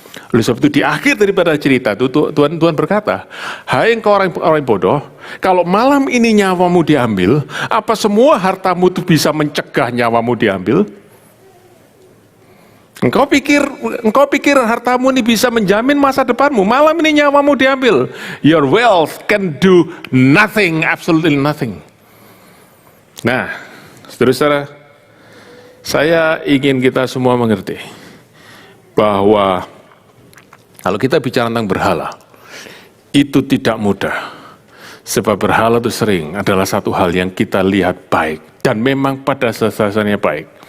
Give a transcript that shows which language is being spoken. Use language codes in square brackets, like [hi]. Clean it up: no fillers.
[id] Oleh sebab itu di akhir daripada cerita itu Tuhan berkata, hai engkau orang bodoh, kalau malam ini nyawamu diambil, apa semua hartamu itu bisa mencegah nyawamu diambil? Engkau pikir hartamu ini bisa menjamin masa depanmu? Malam ini nyawamu diambil. [en] Your wealth can do nothing, absolutely nothing. [id] Nah, saudara-saudara, Saya ingin kita semua mengerti bahwa kalau kita bicara tentang berhala, itu tidak mudah. Sebab berhala itu sering adalah satu hal yang kita lihat baik, dan memang pada dasarnya baik.